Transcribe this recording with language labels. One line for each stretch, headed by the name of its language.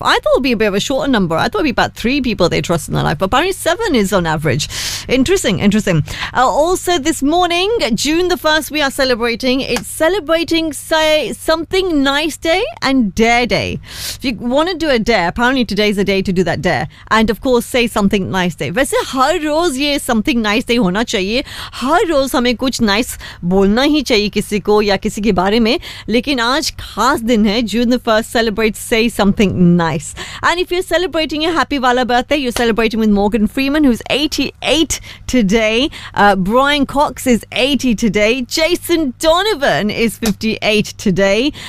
English: I thought it would be a bit of a shorter number. I thought it would be about 3 people they trust in their life. But apparently 7 is on average. Interesting, interesting. Also this morning, June the 1st, we are celebrating. It's celebrating, say, Something Nice Day and Dare Day. If you want to do a dare, apparently today's a day to do that dare. And of course, say Something Nice Day.
Hindi: वैसे हर रोज ये Something Nice Day होना चाहिए. हर रोज हमें कुछ nice बोलना ही चाहिए किसी को या किसी के बारे में. लेकिन आज खास दिन है,
English: June the 1st, celebrate, say something nice. And if you're celebrating your happy wala birthday, you're celebrating with Morgan Freeman, who's 88 today. Brian Cox is 80 today. Jason Donovan is 58 today.